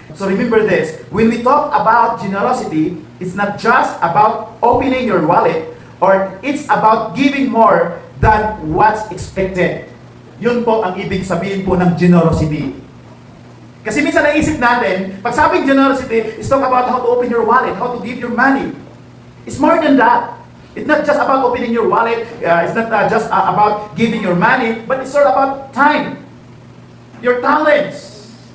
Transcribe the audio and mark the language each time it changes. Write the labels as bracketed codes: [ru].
[en] So remember this, when we talk about generosity, it's not just about opening your wallet, or it's about giving more than what's expected. [tl] Yun po ang ibig sabihin po ng generosity. Kasi minsan naisip natin, pag sabing [en] generosity, it's talk about how to open your wallet, how to give your money. It's more than that. It's not just about opening your wallet, it's not just about giving your money, but it's all about time, your talents.